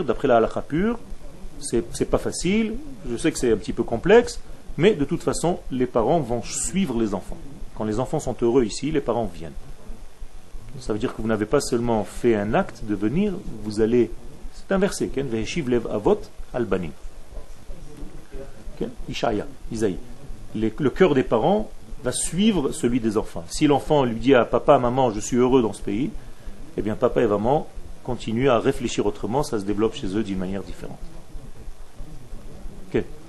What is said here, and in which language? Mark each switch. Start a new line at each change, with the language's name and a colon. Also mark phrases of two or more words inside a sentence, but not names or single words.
French: D'après la halakha pure, c'est pas facile. Je sais que c'est un petit peu complexe. Mais de toute façon, les parents vont suivre les enfants. Quand les enfants sont heureux ici, les parents viennent. Ça veut dire que vous n'avez pas seulement fait un acte de venir, vous allez... C'est un verset.
Hebrew: והשיב לב אבות על בנים.
French: Ishaya, Isaïe. Le cœur des parents va suivre celui des enfants. Si l'enfant lui dit à papa, maman, je suis heureux dans ce pays, eh bien papa et maman continuent à réfléchir autrement, ça se développe chez eux d'une manière différente.